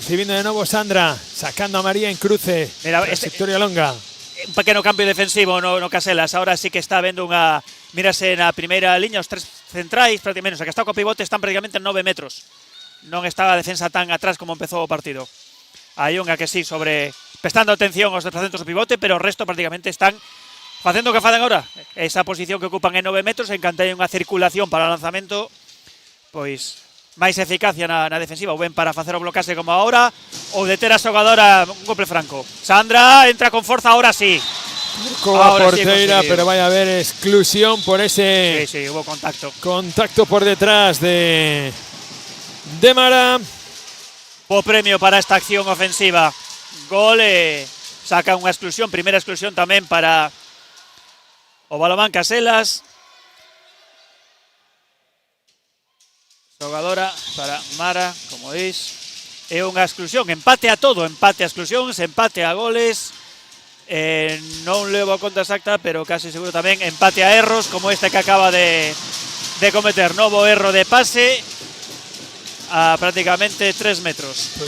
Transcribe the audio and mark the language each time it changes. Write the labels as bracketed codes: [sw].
[es] Recibiendo de nuevo Sandra, sacando a María en cruce. [gl] Mira, Trayectoria longa. Un pequeno cambio defensivo no Caselas. Ahora sí que está vendo unha... Mírase na primeira liña, os tres centrais, prácticamente, o sea, que está co pivote, están prácticamente en 9 metros. Non estaba a defensa tan atrás como empezou o partido. Hai unha que sí, prestando atención aos desplazamentos do pivote, pero o resto prácticamente están facendo o que facen agora. Esa posición que ocupan en 9 metros, en canto hai unha circulación para o lanzamento, pois máis eficacia na defensiva, ou ben para facer o bloquease como agora, ou deter a xogadora un golpe franco. Sandra entra con forza, ahora sí. Coa porteira, sí, pero vai a haber exclusión por ese... [es] Sí, hubo contacto. [gl] Contacto por detrás de Mara. Bo premio para esta acción ofensiva. Gol, saca unha exclusión, primeira exclusión tamén para o Balomán Caselas. Xogadora para Mara, como veis, é unha exclusión, empate a todo, empate a exclusións, empate a goles, non levo a conta exacta, pero casi seguro tamén empate a erros, como este que acaba de cometer, novo erro de pase a prácticamente 3 metros.